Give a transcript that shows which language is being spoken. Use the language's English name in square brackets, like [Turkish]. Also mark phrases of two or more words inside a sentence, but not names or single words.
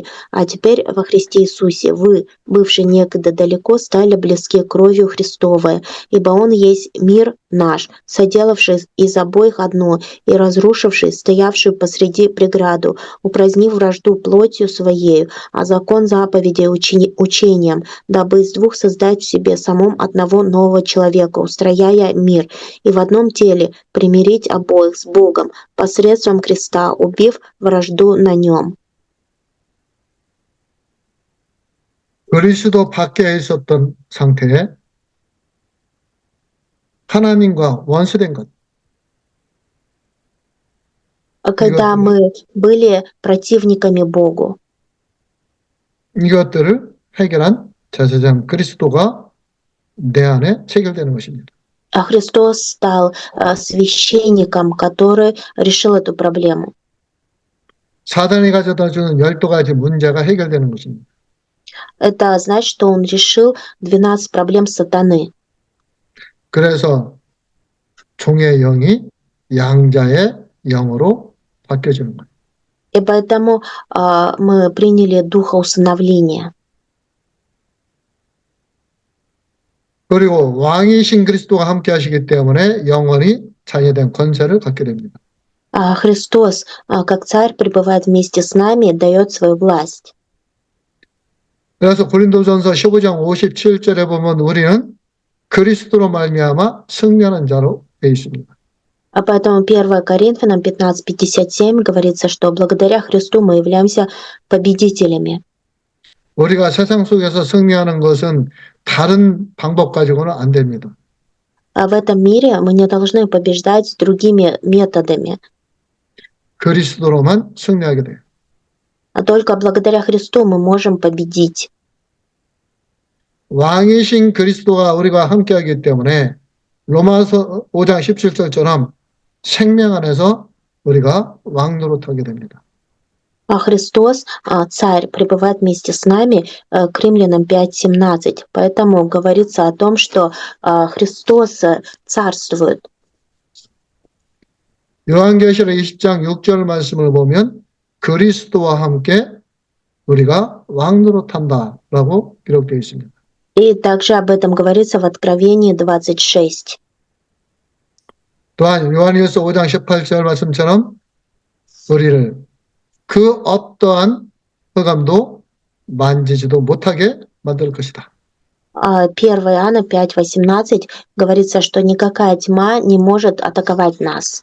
[Russian] А теперь во Христе Иисусе вы, бывшие некогда далеко, стали близки кровью Христовой, ибо Он есть мир наш, соделавший из обоих одно и разрушивший стоявшую посреди преграду, упразднив вражду плотью Своею, а закон заповедей учением, дабы из двух создать в себе самом одного нового человека, устрояя мир, и в одном теле примирить обоих с Богом посредством креста, убив вражду на нем». [Korean] 그리스도 밖에 있었던 상태에 하나님과 원수된 것. [Russian] Когда мы были противниками Богу, [Korean] 이것들을 해결한 제사장 그리스도가 내 안에 체결되는 것입니다. [Russian] а Христос стал священником, который решил эту проблему. [Korean] 사단이 가져다 주는 12가지 문제가 해결되는 것입니다. [Russian] Это значит, что Он решил 12 проблем сатаны. [Korean] 그래서 종의 영이 양자의 영으로 바뀌어지는 거예요. [Russian] И поэтому мы приняли духа усыновления. [Korean] 그리고 왕이신 그리스도가 함께 하시기 때문에 영원히 자녀된 권세를 갖게 됩니다. [Russian] Христос, как царь, пребывает вместе с нами и дает свою власть. [Korean] 그래서 고린도전서 15장 57절에 보면 우리는 그리스도로 말미암아 승리하는 자로 되어 있습니다. [Russian] А поэтому 1 Коринфянам 15:57 говорится, что благодаря Христу мы являемся победителями. [Korean] 우리가 세상 속에서 승리하는 것은 다른 방법 가지고는 안 됩니다. [Russian] А в этом мире мы не должны побеждать другими методами, [Korean] 그리스도로만 승리하게 돼요. [Russian] а только благодаря Христу мы можем победить. [Korean] 왕이신 그리스도가 우리가 함께하기 때문에 로마서 5장 17절처럼 생명 안에서 우리가 왕 노릇하게 됩니다. [Russian] А Христос, Царь, пребывает вместе с нами, к Римлянам 5:17. Поэтому говорится о том, что Христос царствует. [Korean] 요한계시록 20장 6절 말씀을 보면 그리스도와 함께 우리가 왕 노릇한다라고 기록되어 있습니다. [Russian] И также об этом говорится в Откровении 26. [Korean] 또한 요한일서 5장 18절 말씀처럼 우리를 그 어떠한 흑암도 만지지도 못하게 만들 것이다. [Russian] 1 Иоанна 5:18 говорится, что никакая тьма не может атаковать нас.